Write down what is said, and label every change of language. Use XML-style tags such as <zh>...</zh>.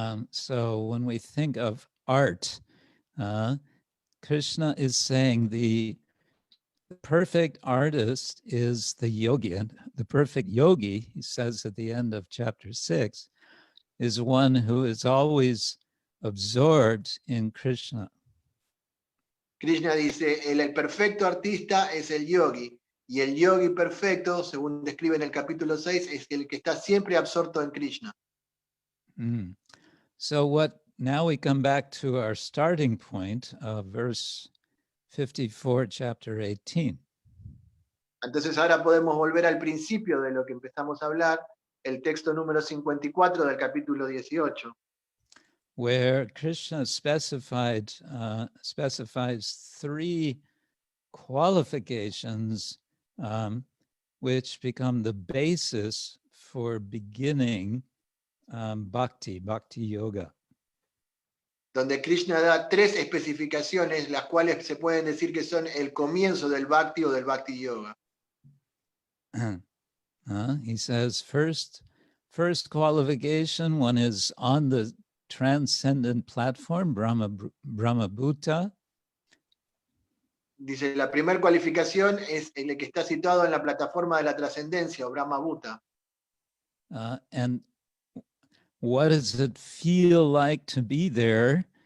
<en>So when we think of art, Krishna is saying the perfect artist is the yogi, and the perfect yogi, he says at the end of chapter 6, is one who is always absorbed in Krishna.</en> <es>Krishna dice, el perfecto artista es el yogi, y el yogi perfecto, según describe en el capítulo 6, es el que está siempre absorto en Krishna.</es> <en>So now we come back to our starting point of verse 54, chapter 18.</en> <es>Entonces ahora podemos volver al principio de lo que empezamos a hablar, el texto número 54 del capítulo 18.</es> <en>Where Krishna specifies three qualifications which become the basis for beginning bhakti yoga.</en> <es>Donde Krishna da tres especificaciones, las cuales se pueden decir que son el comienzo del bhakti o del bhakti yoga.</es> <en>He says first qualification, one is on the transcendent platform, brahma-bhūtaḥ.</en> <es>Dice, la primera cualificación es el que está situado en la plataforma de la trascendencia o brahma-bhūtaḥ.</es> <en>And what does it feel like to be there?</en>